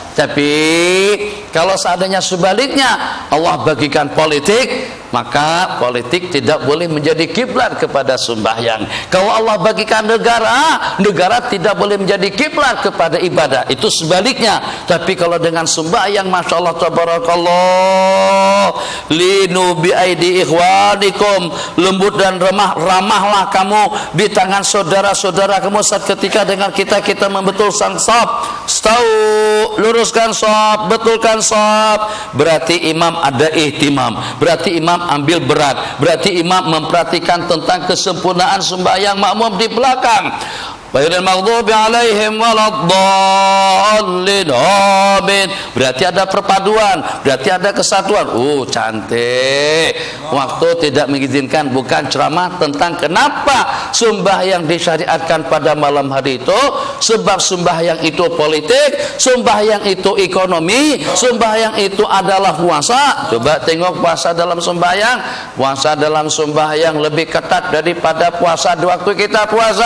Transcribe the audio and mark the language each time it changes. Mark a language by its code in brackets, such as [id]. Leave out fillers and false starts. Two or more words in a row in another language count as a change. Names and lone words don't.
[ms] Tapi kalau seandainya sebaliknya, Allah bagikan politik, maka politik tidak boleh menjadi kiblat kepada sembahyang. Kalau Allah bagikan negara, negara tidak boleh menjadi kiblat kepada ibadah. Itu sebaliknya. Tapi kalau dengan sembahyang, [ar] ما شاء الله تبارك الله، لينوا بأيدي إخوانكم, [ms] lembut dan ramahlah kamu di tangan saudara-saudara kamu saat ketika dengan kita membetulkan shaf. Luruskan shaf, betulkan shaf. Berarti imam ada ihtimam, berarti imam ambil berat, berarti imam memperhatikan tentang kesempurnaan sembahyang makmum di belakang. [ar] غير المغضوب عليهم ولا الضالين. [ms] Amin. Berarti ada perpaduan, berarti ada kesatuan. Cantik. Waktu tidak mengizinkan, bukan ceramah tentang kenapa sembahyang disyariatkan pada malam hari itu. Sebab sembahyang itu politik, sembahyang itu ekonomi, sembahyang itu adalah puasa. Coba tengok puasa dalam sembahyang. Puasa dalam sembahyang lebih ketat daripada puasa di waktu kita puasa.